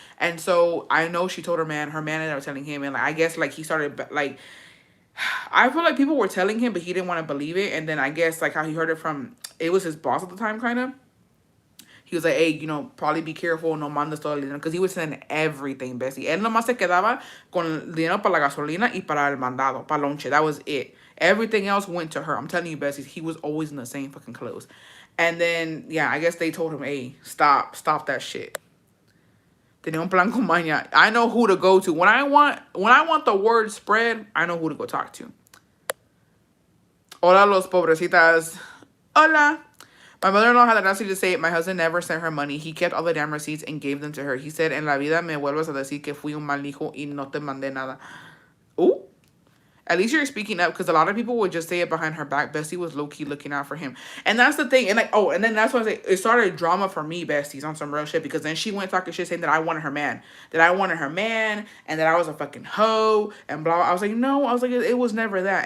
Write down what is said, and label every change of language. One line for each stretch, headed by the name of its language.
English: And so I know she told her man ended up telling him. And like, I guess, like, he started, like, I feel like people were telling him, but he didn't want to believe it. And then I guess, like, how he heard it from, it was his boss at the time, kind of. He was like, hey, you know, probably be careful,
Spanish: no mandes todo el dinero.
English: Because he was sending everything, Bessie.
Spanish: Él nomás se quedaba con el dinero para la gasolina y para el mandado, para lonche.
English: That was it. Everything else went to her. I'm telling you, Bessie, he was always in the same fucking clothes. And then, yeah, I guess they told him, hey, stop that shit.
Spanish: Tenía un plan con maña.
English: I know who to go to. When I want the word spread, I know who to go talk to.
Spanish: Hola, los pobrecitas. Hola.
English: My mother-in-law had the audacity to say, my husband never sent her money. He kept all the damn receipts and gave them to her. He said,
Spanish: en la vida me vuelvas a decir que fui un mal hijo y no te mandé nada. Ooh.
English: At least you're speaking up, because a lot of people would just say it behind her back. Bestie was low-key looking out for him. And that's the thing. And like, oh, and then that's why I say it started drama for me, besties, on some real shit. Because then she went talking shit saying that I wanted her man. That I wanted her man. And that I was a fucking hoe. And blah, blah. I was like, no. I was like, it was never that.